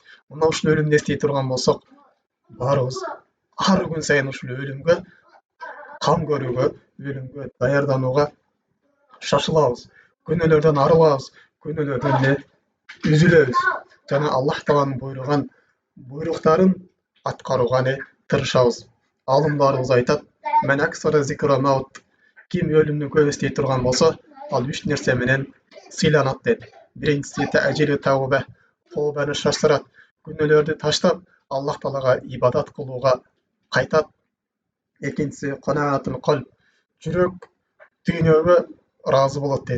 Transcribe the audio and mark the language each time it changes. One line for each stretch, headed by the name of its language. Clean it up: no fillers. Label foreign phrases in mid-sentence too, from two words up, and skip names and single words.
Kyrgyz: Мына ушул өлүмдү эстей турган болсок, баарыбыз ар күн сайын ушул өлүмгө кам көрүүгө, өлүмгө даярданууга шашылабыз. Күнөөлөрдөн арылабыз, күнөөлөрдөн үзүлөбүз. жана Аллах Тааланын буйруктарын аткарууга тырышабыз. Алымдарыбыз айтат:
Arabic: "من أكثر ذكر الموت",
Kyrgyz: ким өлүмдү көп эстей турган болсо, ал 3 нерсе менен сыйланат дейт. Биринчиси
Arabic: تعجيل التوبة,
Kyrgyz: тообаны шаштырат, күнөөлөрдү таштап, Аллах Таалага ибадат кылууга кайтат. Экинчиси
Arabic: قناعة القلب,
Kyrgyz: жүрөк дүйнөгө ыраазы болот дейт.